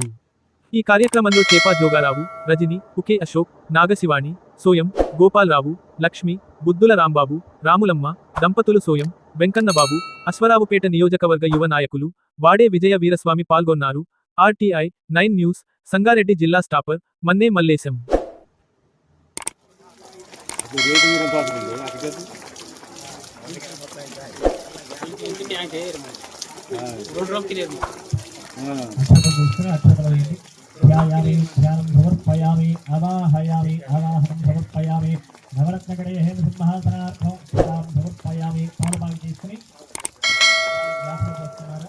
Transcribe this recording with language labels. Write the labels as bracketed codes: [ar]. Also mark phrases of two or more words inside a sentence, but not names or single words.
[te] ఈ కార్యక్రమంలో చేపా జోగారావు, రజని, పుకే అశోక్, నాగశివాణి, సోయం, గోపాలరావు, లక్ష్మి, బుద్దుల రాంబాబు, రాములమ్మ, దంపతులు సోయం, వెంకన్నబాబు, అశ్వరావుపేట నియోజకవర్గ యువ నాయకులు వాడే విజయ వీరస్వామి పాల్గొన్నారు. ఆర్టీఐ 9 న్యూస్, సంగారెడ్డి జిల్లా స్టాపర్ మన్నే మల్లేశం. [sa] ध्यानं समर्पयामि अवाहयामि अवाहनं समर्पयामि नवरत्नगणे हेमसिंहासनार्थं ध्यानं समर्पयामि [te] పాలుబాగీ తీసుకొని గ్లాసులో పోస్తున్నారు.